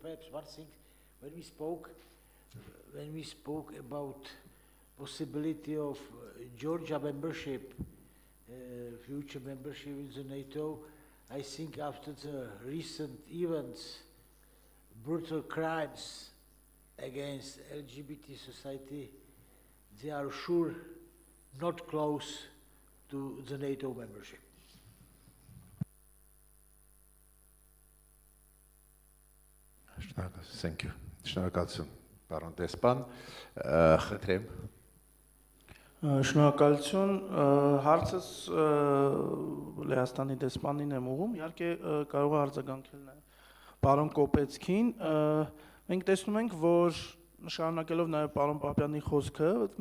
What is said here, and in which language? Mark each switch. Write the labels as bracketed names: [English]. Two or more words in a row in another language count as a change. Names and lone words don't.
[English] Perhaps one thing, when we spoke about possibility of Georgia membership, future membership in the NATO, I think after the recent events, brutal crimes against LGBT society, they are sure not close to the NATO membership. Thank you. [Armenian] Շնորհակալություն, պարոն դեսպան, խնդրեմ։ Շնորհակալություն, հարցս Լեհաստանի դեսպանին եմ ուղղում, իհարկե կարող է արձագանքել նաև պարոն Կոպեցքին, մենք տեսնում ենք, որ շարունակելով նաև պարոն Պապյանի խոսքը,